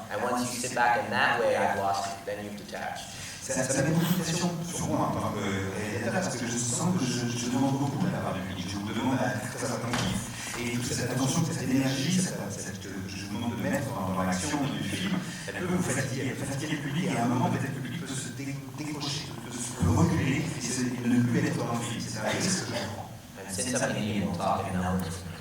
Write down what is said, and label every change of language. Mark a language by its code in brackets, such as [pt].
[en] And once you sit back in that way, I've lost you. Then you detach. [fr] Ça met beaucoup de pression sur moi en tant que réalisateur parce que je sens que je demande beaucoup de la part du public. Je vous demande à être très attentif et toute cette attention, cette énergie, que je vous demande de mettre dans l'action du film, elle peut vous fatiguer, elle peut fatiguer le public et à un moment peut-être le public peut se décrocher, peut se reculer et ne plus être dans le film. C'est un risque que je prends. [en] Since I'm Indian, we'll talk in numbers.